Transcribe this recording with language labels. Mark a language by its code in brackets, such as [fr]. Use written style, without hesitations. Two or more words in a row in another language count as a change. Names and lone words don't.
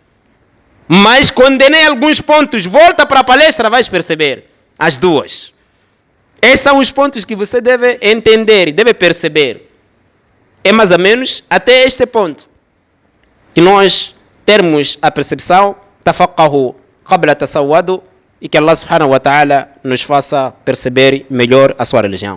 [pt] Mas condenei alguns pontos. Volta para a palestra, vais perceber. As duas. Esses são os pontos que você deve entender, deve perceber. É mais ou menos até este ponto que nós termos a percepção, [ar] تفقهوا قبل تسودوا, [pt] e que [ar] الله سبحانه وتعالى [pt] nos faça perceber melhor a sua religião.